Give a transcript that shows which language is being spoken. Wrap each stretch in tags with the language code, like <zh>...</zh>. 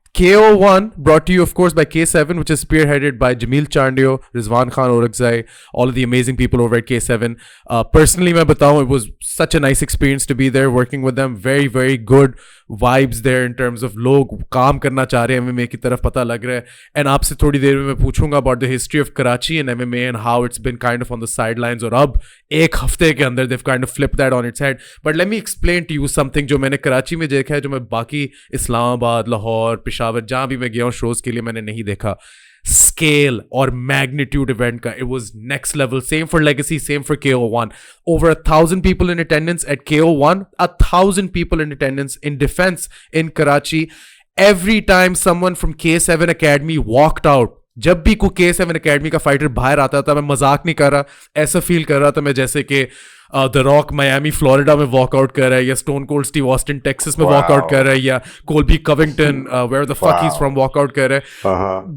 <en>KO1 brought to you, of course, by K7, which is spearheaded by Jamil Chandio, Rizwan Khan Orakzai, all of the amazing people over at K7. Personally,</en> <hi>मैं बताऊँ,</hi> <en>it was such a nice experience to be there, working with them. Very, very good vibes there in terms of</en> <hi>लोग काम करना चाह रहे हैं MMA की तरफ, पता लग रहा है.</hi> <en>And</en> <hi>आपसे थोड़ी देर में मैं पूछूंगा</hi> <en>about the history of Karachi and MMA and how it's been kind of on the sidelines.</en> <hi>और अब एक हफ्ते के अंदर</hi> <en>they've kind of flipped that on its head. But let me explain to you something</en> <hi>जो मैंने कराची में देखा है, जो मैं बाकी इस्लामाबाद, लाहौर, पेशावर, जहाँ भी मैं गया हूँ शोज के लिए, मैंने नहीं देखा.</hi> <en>Scale or magnitude event ka, it was next level. Same for Legacy, same for KO1. Over 1,000 people in attendance at KO1, 1,000 people in attendance in defense in Karachi. Every time someone from K7 Academy walked out,</en> <hi>जब भी कोई K7 Academy का fighter बाहर आता था, मैं मजाक नहीं कर रहा, ऐसा फील कर रहा था मैं जैसे कि द रॉक मायामी फ्लोरिडा में वॉकआउट कर रहा है, या stone cold Steve Austin Texas में वॉकआउट कर रहा है, या कोल्बी Covington</hi> <en>where the fuck is from</en> <hi>walkout कर रहा है.</hi>